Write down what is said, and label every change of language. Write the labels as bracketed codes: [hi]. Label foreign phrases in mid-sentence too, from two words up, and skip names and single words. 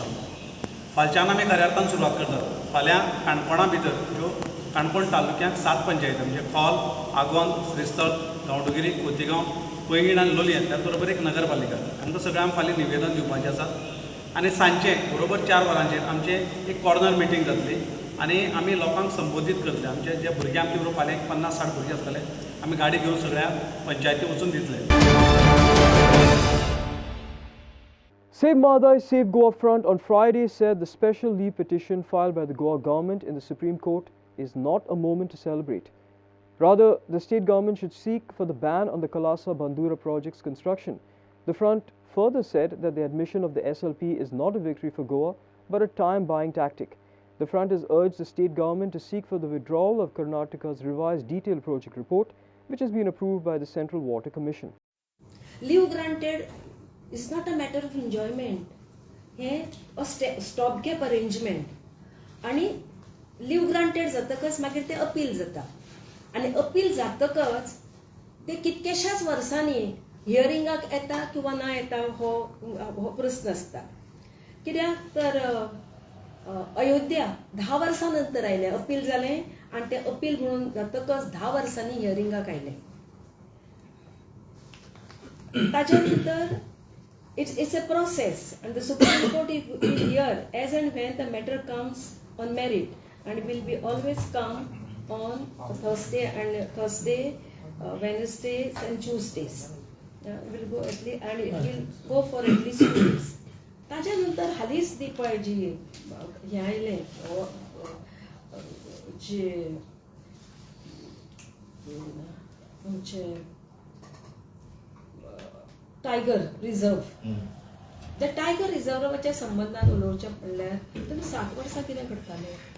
[kok] फालच्यान आमी खऱ्या अर्थान सुरवात करतात. फाल्यां काणकोणा भितर ह्यो काणकोण तालुक्यांत 7 पंचायती म्हणजे कॉल, आगोंद, श्रीस्थळ, गांवडोंगरी, खोतीगांव, पैंगीण आनी लोलयें, त्याच बरोबर एक नगरपालिका. आमकां सगळ्यांक फाल्यां निवेदन दिवपाचें आसा आनी सांजचें बरोबर 4 वरांचेर आमचें एक [en] corner meeting [kok] जातली आनी आमी लोकांक संबोधीत करतले. आमचे जे भुरगे आमचे बरोबर फाल्यां 50-60 भुरगे आसतले, आमी गाडी घेवन सगळ्या पंचायती वचून दितले. [en] Save Margao, Save Goa Front on Friday said the special leave petition filed by the Goa government in the Supreme Court is not a moment to celebrate. Rather, the state government should seek for the ban on the Kalasa Bandura project's construction. The front further said that the admission of the SLP is not a victory for Goa, but a time-buying tactic. The front has urged the state government to seek for the withdrawal of Karnataka's revised detailed project report, which has been approved by the Central Water Commission. Leave granted is not a matter of enjoyment. A stopgap arrangement. [kok] आणि [en] leave granted [kok] जातकच मागीर ते अपील जाता आनी अपील जातकच ते कितकेशाच वर्सांनी हियरिंगाक येता किंवा ना येता हो प्रश्न आसता. कित्याक तर अयोध्या 10 वर्सां नंतर आयले, अपील जालें आनी ते अपील म्हणून जातकच 10 वर्सांनी हियरिंगाक आयले. ताचे भितर [en] It's a process, and the Supreme Court will hear as and when the matter comes on merit, and will be always come on Thursday, Wednesdays, and Tuesdays. Will go at least, and it will go for at least 2 days. [kok] ताच्या नंतर हालीच दी पळय जी हे आयलें जे आमचे [en] tiger reserve, [kok] त्या टायगर रिजर्वाच्या संबंधान उलोवचें म्हणल्यार तुमी 7 वर्सां कितें करताले.